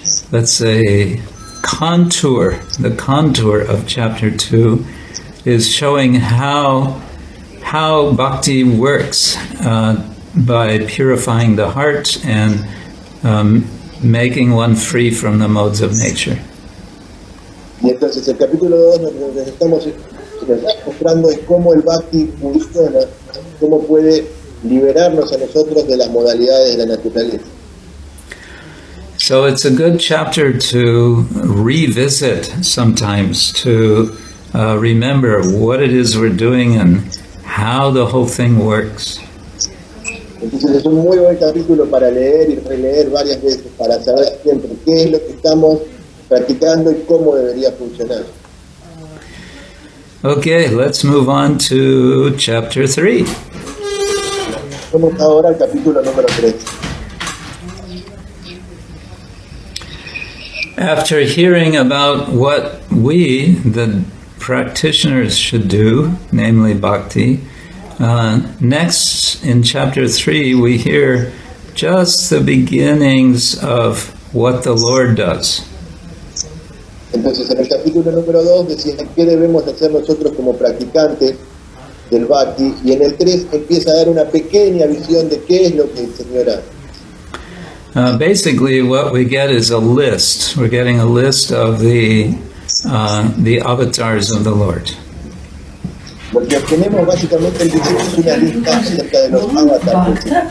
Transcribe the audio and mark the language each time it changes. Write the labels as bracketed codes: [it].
[en] let's say, the contour of chapter 2 is showing how bhakti works by purifying the heart and making one free from the modes of nature. [es] Y entonces el capítulo 2 nos está mostrando es cómo el bhakti funciona, cómo puede liberarnos a nosotros de las modalidades de la naturaleza. [en] So it's a good chapter to revisit sometimes, to remember what it is we're doing and how the whole thing works. [es] Entonces es un muy buen capítulo para leer y releer varias veces, para saber siempre qué es lo que estamos practicando y cómo debería funcionar. [en] Okay, let's move on to chapter 3. [es] Vamos ahora al capítulo número 3. [en] After hearing about what we, the practitioners, should do, namely bhakti, next in chapter 3 we hear just the beginnings of what the Lord does. [es] Entonces en el capítulo número 2 decía qué debemos hacer nosotros como practicantes del bhakti, y en el 3 empieza a dar una pequeña visión de qué es lo que el Señor hace. [en] Basically, what we get is a list. We're getting a list of the avatars of the Lord. [es] Lo que obtenemos básicamente es una lista acerca de los avatares.